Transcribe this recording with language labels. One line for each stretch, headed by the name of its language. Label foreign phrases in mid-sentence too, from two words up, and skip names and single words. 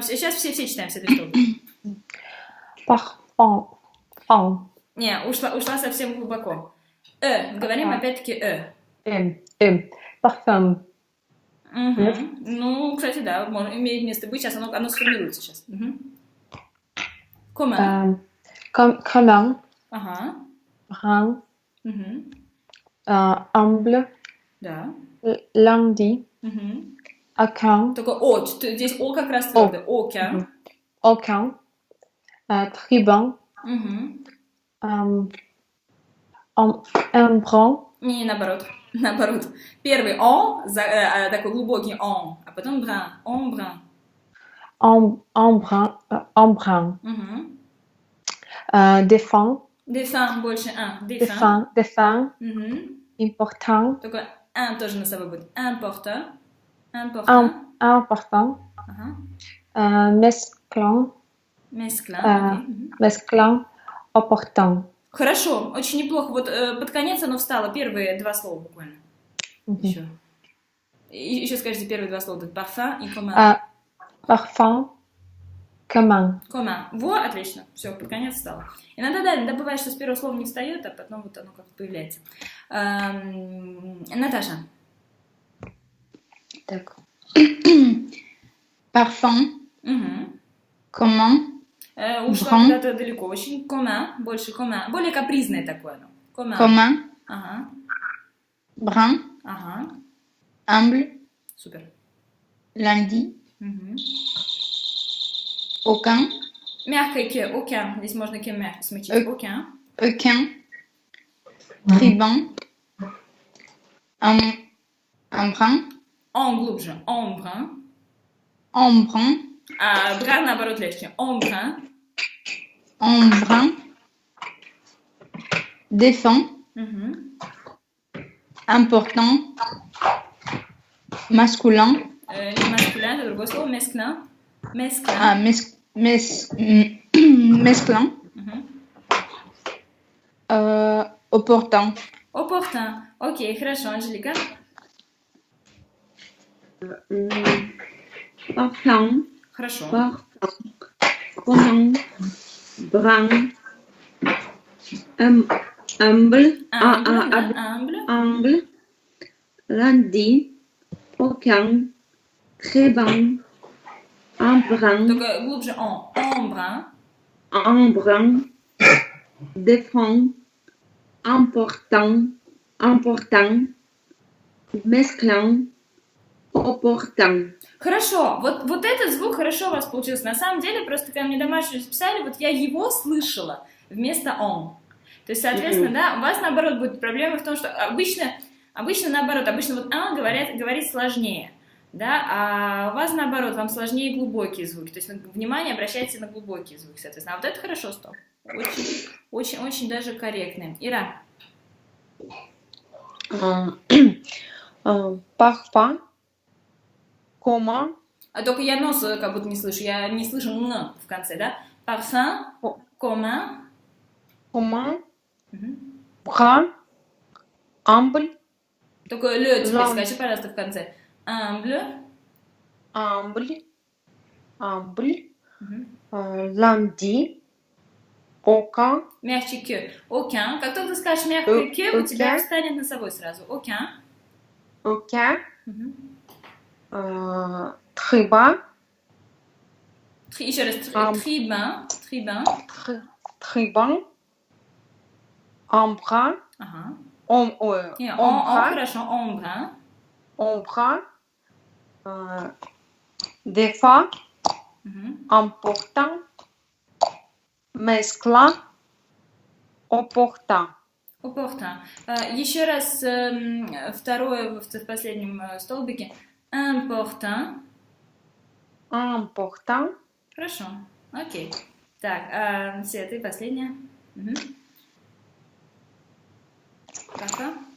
Russian: Сейчас все читаем все 3 слова. Parfum. Не, ушла совсем глубоко. Говорим опять-таки Parfum. Ну, кстати, да, имеет место быть. Сейчас оно сформируется сейчас. Commun. Commun. Ага.
French: Brun. Humble.
Russian: Да.
French: Lundi. Aucun.
Russian: Только здесь о как раз твердо.
French: Aucun. Tribun.
Russian: Embrun. Не, наоборот. Первый такой глубокий on, а потом brun. Embrun. Défunt. Défunt больше
French: Défunt. Important.
Russian: Только тоже на собой будет. Important.
French: Important. Mesclun. Mesclun. Opportun.
Russian: Хорошо, очень неплохо. Вот под конец оно встало. Первые 2 слова буквально. Еще скажите первые 2 слова. Parfum и commun.
French: Parfum. Commun.
Russian: Во, отлично. Все, под конец встало. Иногда бывает, что с первого слова не встает, а потом вот оно как-то появляется. Наташа. Так. Parfum. Commun. Ушла куда-то далеко. Очень больше commun. Более капризное такое. Commun. Ага. Brun. Ага. Humble. Супер.
French: Lundi. Aucun.
Russian: Мягкое ке, aucun. Здесь можно ке мягко смягчить. Aucun.
French: Tribun. Embrun.
Russian: Глубже. Embrun. А бран, наоборот, легче. Embrun. Défunt.
French: Important. Masculin.
Russian: Не маскулин, это другое слово. Mesclun. Mesclin. Opportun. Окей, хорошо, Анжелика. Parfum. Хорошо.
French: Commun. Brun.
Russian: Humble.
French: Lundi. Aucun. Tribun. embrun,
Russian: Только глубже embrun.
French: embrun, défend, important, important, mesclant, opportun.
Russian: Хорошо, вот этот звук хорошо у вас получился. На самом деле, просто когда мне домашнюю записали, вот я его слышала вместо он. То есть, соответственно, да, у вас, наоборот, будет проблема в том, что обычно наоборот, обычно вот говорить сложнее, да, а у вас, наоборот, вам сложнее глубокие звуки. То есть, внимание обращайте на глубокие звуки, соответственно. А вот это хорошо, стоп. Очень даже корректно. Ира.
French: Parfum, comment,
Russian: А только я нос как будто не слышу. Я не слышу «н» в конце, да?
French: Parfum, comment. brun, humble,
Russian: Только «le» теперь Lam. скажи, пожалуйста, в конце. Humble. lundi, aucun, Мягче «к». Aucun. Как только ты скажешь мягкое «к», у тебя встанет носовой сразу. Aucun.
French: très bas,
Russian: Еще раз. Tribun.
French: tribun, embrun,
Russian: Ага. embrun, Хорошо. Embrun.
French: défend, important, mesclant, opportun.
Russian: Opportun. Еще раз второе в последнем столбике. Important. Хорошо. Окей. Так, Света, и последняя. Пока.